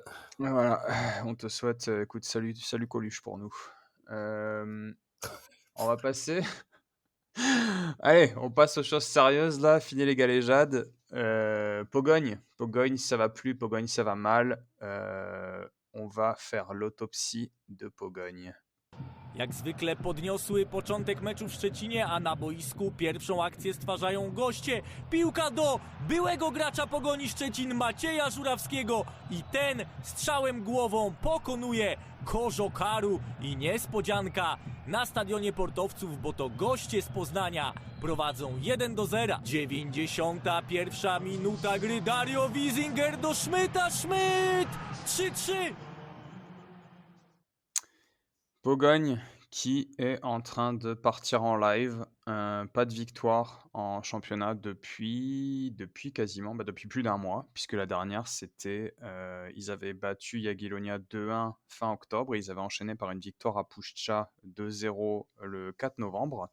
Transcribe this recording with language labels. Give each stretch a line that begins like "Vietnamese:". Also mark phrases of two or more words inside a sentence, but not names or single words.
French: Voilà, on te souhaite, écoute, salut Coluche pour nous. Hem, on va passer allez, on passe aux choses sérieuses là, fini les galéjades. Pogogne, ça va plus, Pogogne, ça va mal. On va faire l'autopsie de Pogogne.
Polish: Jak zwykle podniosły początek meczu w Szczecinie, a na boisku pierwszą akcję stwarzają goście. Piłka do byłego gracza Pogoni Szczecin Macieja Żurawskiego i ten strzałem głową pokonuje Kożokaru i niespodzianka na stadionie Portowców, bo to goście z Poznania prowadzą 1-0. 91 minuta gry, Dario Wiesinger do Schmidta, Schmidt 3-3.
French: Pogogne qui est en train de partir en live. Pas de victoire en championnat depuis quasiment, depuis plus d'un mois, puisque la dernière, c'était, ils avaient battu Jagiellonia 2-1 fin octobre et ils avaient enchaîné par une victoire à Puszcza 2-0 le 4 novembre.